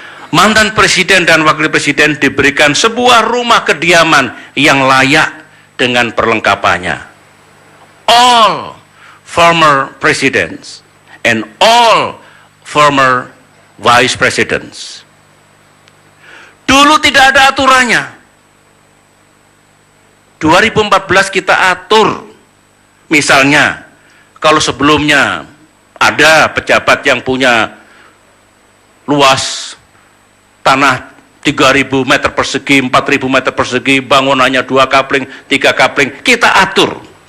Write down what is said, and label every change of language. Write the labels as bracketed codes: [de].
[id] Mantan presiden dan wakil presiden diberikan sebuah rumah kediaman yang layak dengan perlengkapannya. [en] All former presidents and all former vice presidents. [id] Dulu tidak ada aturannya. 2014 kita atur. Misalnya, kalau sebelumnya ada pejabat yang punya luas tanah 3.000 meter persegi, 4.000 meter persegi, bangunannya 2 kapling, 3 kapling, kita atur.